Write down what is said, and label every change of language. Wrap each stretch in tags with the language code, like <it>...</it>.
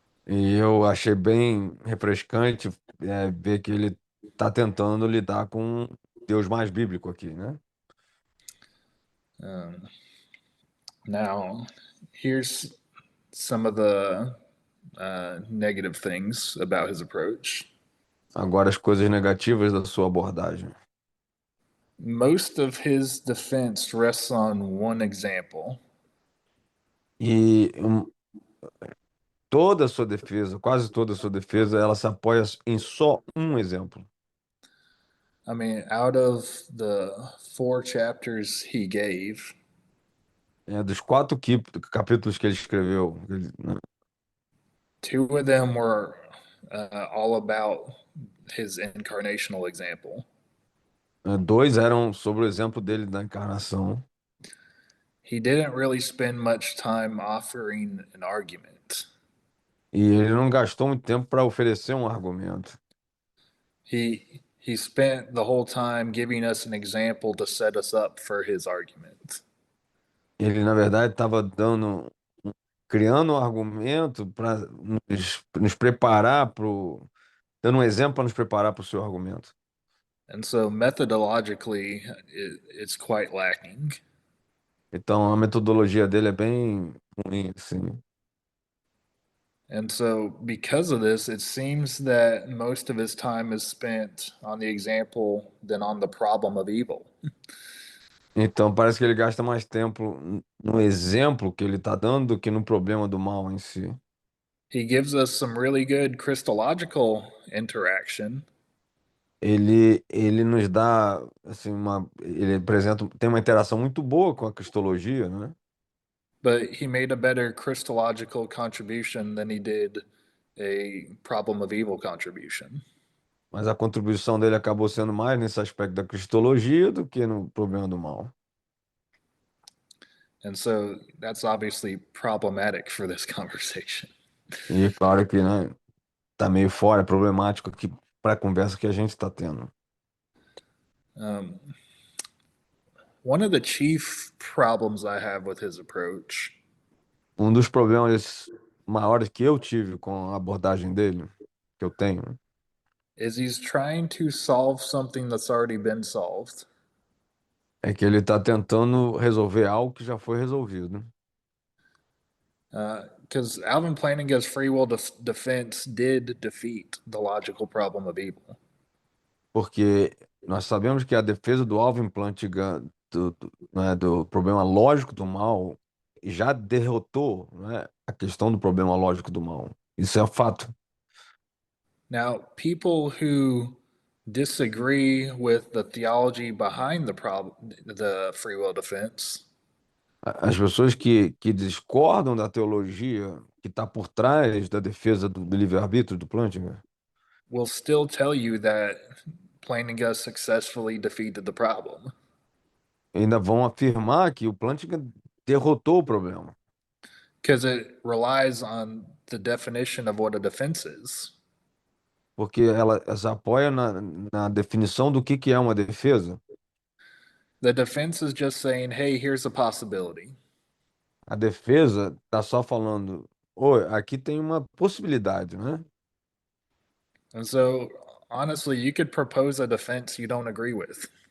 <pt>E eu achei bem refrescante, ver que ele está tentando lidar com Deus mais bíblico aqui, né?</pt> <en>Now, here's some of the negative things about his approach.</en> <pt>Agora, as coisas negativas da sua abordagem.</pt> <en>Most of his defense rests on one example.</en> <pt>E toda a sua defesa, quase toda a sua defesa, ela se apoia em só um exemplo.</pt> <en>I mean, out of the 4 chapters he gave,</en> <pt>Dos 4 capítulos que ele escreveu, né,</pt> <en>2 of them were all about his incarnational example.</en> <pt>2 eram sobre o exemplo dele da encarnação.</pt> <en>He didn't really spend much time offering an argument.</en> <pt>E ele não gastou muito tempo para oferecer um argumento.</pt> <en>He spent the whole time giving us an example to set us up for his argument.</en> <pt>Ele, na verdade, estava criando um argumento para nos preparar dando um exemplo para nos preparar para o seu argumento.</pt> <en>And so methodologically, it's quite lacking.</en> <pt>Então, a metodologia dele é bem ruim, assim.</pt> <en>And so, because of this, it seems that most of his time is spent on the example than on the problem of evil.</en> <pt>Então, parece que ele gasta mais tempo no exemplo que ele está dando do que no problema do mal em si.</pt> <en>He gives us some really good Christological interaction,</en> <pt>Ele nos dá, assim, ele apresenta, tem uma interação muito boa com a cristologia, né?</pt> <en>but he made a better Christological contribution than he did a problem of evil contribution.</en> <pt>Mas a contribuição dele acabou sendo mais nesse aspecto da cristologia do que no problema do mal.</pt> <en>And so that's obviously problematic for this conversation.</en> <pt>E claro que, né, tá meio fora, é problemático aqui para a conversa que a gente está tendo.</pt> <en>One of the chief problems I have with his approach</en> <pt>Um dos problemas maiores que eu tive com a abordagem dele, que eu tenho,</pt> <en>is he's trying to solve something that's already been solved.</en> <pt>é que ele está tentando resolver algo que já foi resolvido.</pt> <en>Because Alvin Plantinga's free will defense did defeat the logical problem of evil.</en> <pt>Porque nós sabemos que a defesa do Alvin Plantinga né, do problema lógico do mal já derrotou, né, a questão do problema lógico do mal. Isso é fato.</pt> <en>Now, people who disagree with the theology behind the free will defense,</en> <pt>As pessoas que discordam da teologia que está por trás da defesa do livre-arbítrio do Plantinga</pt> <en>will still tell you that Plantinga successfully defeated the problem.</en> <pt>ainda vão afirmar que o Plantinga derrotou o problema.</pt> <en>Because it relies on the definition of what a defense is.</en> <pt>Porque elas apoiam na definição do que é uma defesa.</pt> <en>The defense is just saying, hey, here's a possibility.</en> <pt>A defesa está só falando, oi, aqui tem uma possibilidade, né?</pt> <en>And so, honestly, you could propose a defense you don't agree with.</en>